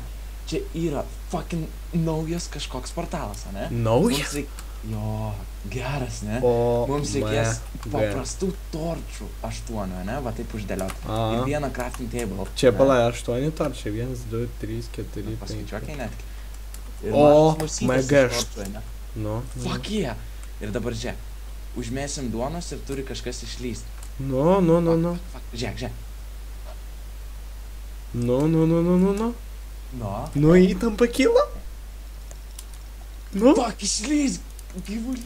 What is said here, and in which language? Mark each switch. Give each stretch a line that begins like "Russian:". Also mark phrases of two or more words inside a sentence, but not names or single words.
Lithuanian: Čia yra fucking naujas kažkoks portalas, ne? Naujas? Jo, geras, ne? O, Mums reikės paprastų torčių 8, ne? Va taip uždėlioti. Ir vieną
English: crafting table.
Lithuanian: Čia palai 8 torčiai. 1, 2, 3, 4, 5. Paskaičiuokiai netgi. O,
English: my gosh. Nu. Fuck yeah.
Lithuanian: Ir dabar žiūrėk. Užmėsim duonos ir turi kažkas išlysti. Nu. Žiūrėk. Nu. Nu. Nu, įtampa kyla? Nu. Fuck, išlysk. Gyvulį.